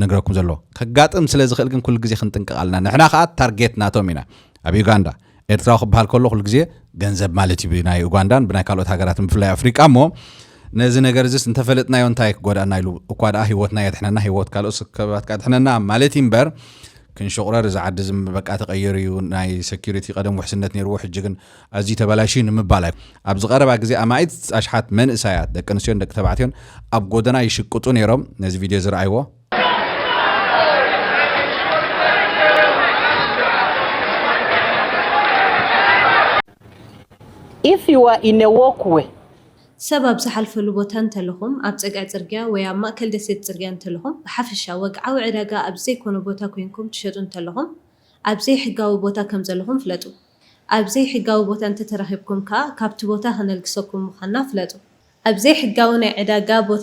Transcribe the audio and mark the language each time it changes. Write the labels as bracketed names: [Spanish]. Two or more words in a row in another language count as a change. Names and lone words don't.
[Tigrinya] ነግረኩም ዘሎ ከጋጥም ስለ ዝኽእል ግን ኩሉ ግዜ ክንጥንቅቕ ኣለና ንሕና ከዓ ታርጌት ናቶም ኢና ኣብ ዩጋንዳ ኤርትራ ክበሃል ከሎ ኩሉ ግዜ ገንዘብ ማለት እዩ ብናይ ኡጋንዳን ብናይ ካልኦት ሃገራትን ብፍላይ ኣፍሪቃ እሞ ነዚ ነገር እዚስ እንተፈለጥናዮ እንታይ ክጎዳእና ኢሉ እኳ ደኣ ሂወትና የድሕነና ሂወት ካልኦት ከባባት ካድሕነና ማለት እምበር ክንሸቁረር እዚ ዓዲ ዝም በቃ ተቀየር እዩ ናይ ሴኩሪቲ ቀደም ውሕስነት ነይርዎ ሕጂ ግን ኣዝዩ ተበላሽ ንምባል ኣብዚ ቀረባ ግዜ ኣማኢት ኣሽሓት መንእሰያት ደቂ ኣንስትዮን ደቂ ተባዕትዮን ኣብ ጎደና ይሽቅጡ ነይሮም ነዚ ቪድዮ ዝረኣይዎ [English] If you are in a walkway [Tigrinya] سبب زحلفሉ ቦታ እንተለኹም ኣብ ፀጋዕ ጽርግያ ወይ ኣብ ማእከል ደሴት ጽርግያ እንተለኹም ብሓፈሻ ወግዓዊ ዕዳጋ ኣብ ዘይኮነ ቦታ ኮይንኩም ትሸጡ እንተለኹም ኣብ ዘይሕጋዊ ቦታ ከም ዘለኹም ፍለጡ ኣብ ዘይሕጋዊ ቦታ እንተተረኺብኩም ከዓ ካብቲ ቦታ ክነልግሰኩም ምዃንና ፍለጡ ኣብ ዘይሕጋዊ ናይ ዕዳጋ ቦታ